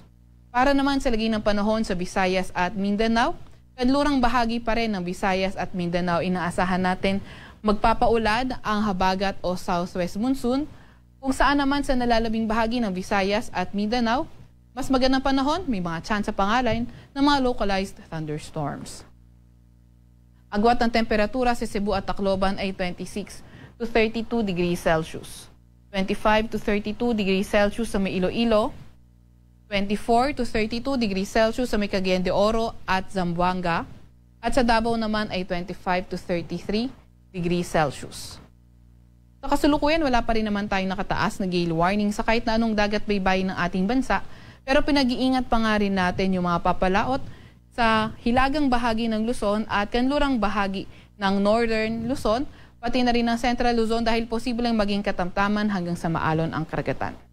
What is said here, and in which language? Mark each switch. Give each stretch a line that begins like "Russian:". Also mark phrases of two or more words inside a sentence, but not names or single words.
Filipino: Para naman sa lagay ng panahon sa Visayas at Mindanao, kanlurang bahagi pa rin ng Visayas at Mindanao, inaasahan natin magpapaulan ang habagat o
English: southwest monsoon,
Filipino: kung saan naman sa nalalabing bahagi ng Visayas at Mindanao, mas magandang panahon, may mga tsansa pangalan ng mga
English: localized thunderstorms.
Filipino: Agwat ng temperatura sa Cebu at Tacloban ay 26 to 32
English: degrees Celsius.
Filipino: 25 to 32
English: degrees Celsius
Filipino: sa may Iloilo. 24 to 32
English: degrees Celsius
Filipino: sa may Cagayan de Oro at Zamboanga. At sa Davao naman ay 25 to 33
English: degrees Celsius.
Filipino: Sa kasalukuyan, wala pa rin naman tayong nakataas na gale warning sa kahit na anong dagat baybayin ng ating bansa. Pero pinag-iingat pa nga rin natin yung mga papalaot sa hilagang bahagi ng Luzon at kanlurang bahagi ng Northern Luzon, pati na rin ng Central Luzon dahil posibleng maging katamtaman hanggang sa maalon ang karagatan.